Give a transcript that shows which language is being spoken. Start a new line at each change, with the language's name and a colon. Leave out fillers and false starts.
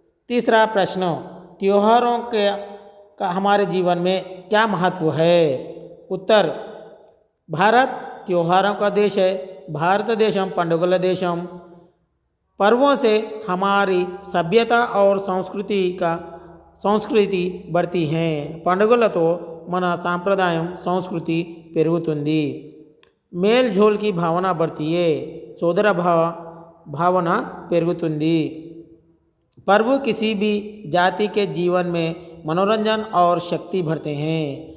Hindi: तीसरा प्रश्न, त्योहारों का हमारे जीवन में क्या महत्व है? उत्तर, भारत त्योहारों का देश है.
Telugu: భారతదేశం పండుగల దేశం.
Hindi: पर्वों से हमारी सभ्यता और संस्कृति बढ़ती हैं.
Telugu: పండుగలతో మన సాంప్రదాయం సంస్కృతి పెరుగుతుంది.
Hindi: మేల్ झोल की भावना बढ़ती है.
Telugu: సోదర భావన పెరుగుతుంది.
Hindi: पर्व किसी भी जाति के जीवन में मनोरंजन और शक्ति भरते हैं.